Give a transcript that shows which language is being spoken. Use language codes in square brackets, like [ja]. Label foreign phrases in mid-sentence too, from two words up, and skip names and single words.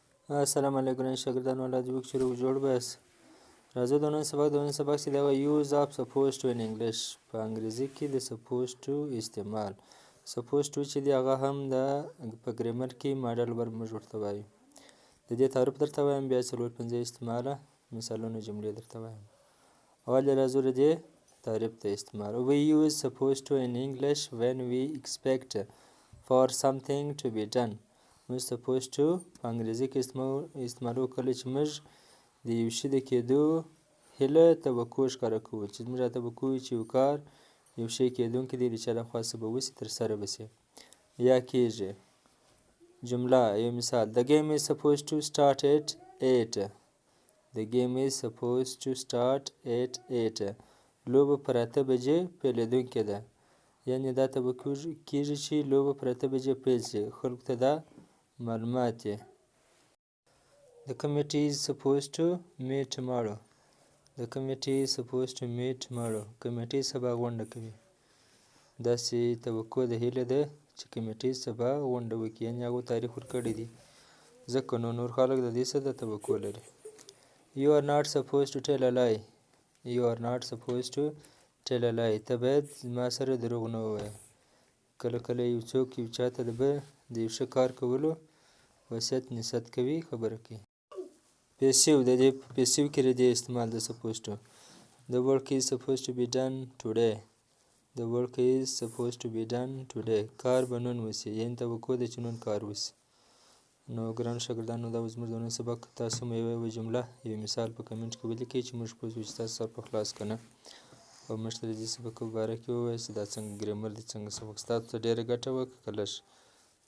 [ps] السلام علیکم شاګردانو الله دې وکړي چې روغ جوړ به یاست. راځه د نن سبق چې دا [en] use of supposed to in English [ps] په انګریزي کې د سپوز ټو استعمال. سپوز ټو چې دی هغه هم د په ګرامر کې [en] modal verb [ps] موږ ورته وایو. د دې تعریف درته وایم بیا څلور پنځه استعماله مثالونه جملې درته وایم. اول راځو د دې تعریف ته استعمال. [en] We use supposed to in English when we expect for something to be done. [ps] موږ [en] supposed to [ps] په انګریزي کې استعمالو کله چې موږ د یو شي د کېدو هیله توقع ښکاره کوو چې موږ راته به کوو چې یو کار یو شی کېدونکی دی د چا لخوا څه به وسي ترسره به سي یا کېږي. جمله یو مثال [en] The game is supposed to start at 8. The game is supposed to start at 8. [ps] لوبه پر 8 بجې پیلېدونکې ده. یعنې دا ته به کېږي چې لوبه پر 8 بجې پیل شي. خلکو ته دا معلومات دي. [en] The committee is supposed to meet tomorrow. The committee is supposed to meet tomorrow. [ps] کمیټې سبا غونډه کوي. داسې توقع د هیله ده چې کمیټې سبا غونډه وکړي. یعنې هغو تاریخ ورکړی دی. ځکه نو نور خلک د دې څه د توقع لري. [en] You are not supposed to tell a lie. You are not supposed to tell a lie. [ps] ته باید ما سره دروغ نه ووایې. کله کله یو څوک یو چا ته د یو ښه کار کولو وصیت نصیحت کوي خبره کوي. پیسیو د دې په پیسیو کې د دې استعمال د [en] supposed to. The work is supposed to be done today. The work is supposed to be done today. [ps] کار به نن وسي. یعنې توقع ده چې نن کار وسي. نو ګرانو شاګردانو دا زموږ د نن سبق تاسو هم یوه جمله یو مثال په کمنټ کې ولیکئ چې موږ پوه شو چې تاسو سر په خلاص که نه او موږ ته د دې سبق په باره کې ووایاست چې دا څنګه ګرامر دی څنګه سبق ستاسو ته ډېره ګټه وکړه که لږ.